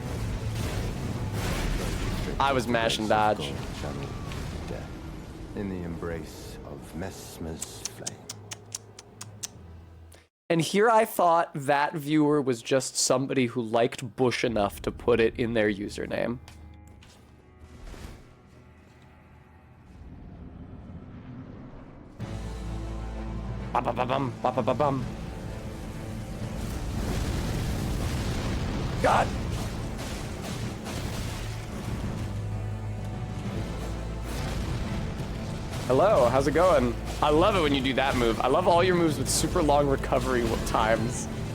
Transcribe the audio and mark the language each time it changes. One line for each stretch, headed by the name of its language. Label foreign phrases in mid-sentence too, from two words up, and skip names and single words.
English: I was mashing dodge. In the embrace of Messmer's flame. And here I thought that viewer was just somebody who liked Bush enough to put it in their username. Ba-ba-ba-bum, ba-ba-ba-bum. God! Hello, how's it going? I love it when you do that move. I love all your moves with super long recovery times.